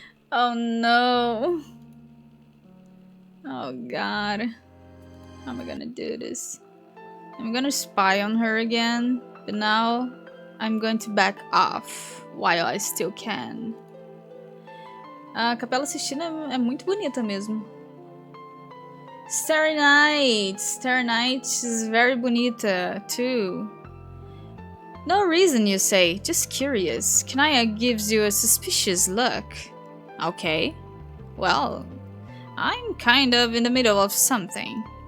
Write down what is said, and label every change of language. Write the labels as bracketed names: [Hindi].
[English] Oh no. Oh god. How am I gonna do this? I'm gonna spy on her again, but now I'm going to back off while I still can. [Portuguese] A Capela Sistina é muito bonita mesmo. [English] Starry Night! Starry Night is very [Portuguese] bonita [English] too. No reason, you say, just curious. Kanaya gives you a suspicious look. Okay. Well, I'm kind of in the middle of something.